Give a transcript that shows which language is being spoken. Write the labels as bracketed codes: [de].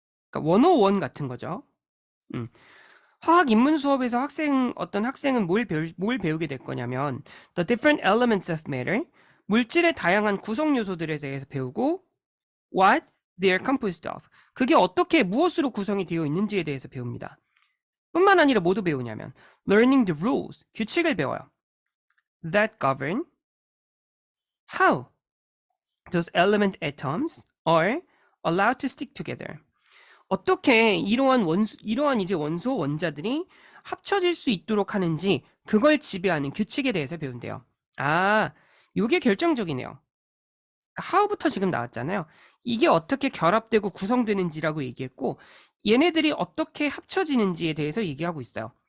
[ko] 그러니까 101 같은 거죠. 화학 입문 수업에서 어떤 학생은 뭘 배우게 될 거냐면 [en] the different elements of matter, [ko] 물질의 다양한 구성 요소들에 대해서 배우고 [en] what they are composed of, [ko] 그게 어떻게 무엇으로 구성이 되어 있는지에 대해서 배웁니다. 뿐만 아니라 뭐도 배우냐면 [en] learning the rules, [ko] 규칙을 배워요. [en] that govern how those element atoms are allowed to stick together. [ko] 어떻게 이러한 이제 원소 원자들이 합쳐질 수 있도록 하는지 그걸 지배하는 규칙에 대해서 배운대요. 아, 요게 결정적이네요. how부터 지금 나왔잖아요. 이게 어떻게 결합되고 구성되는지라고 얘기했고, 얘네들이 어떻게 합쳐지는지에 대해서 얘기하고 있어요.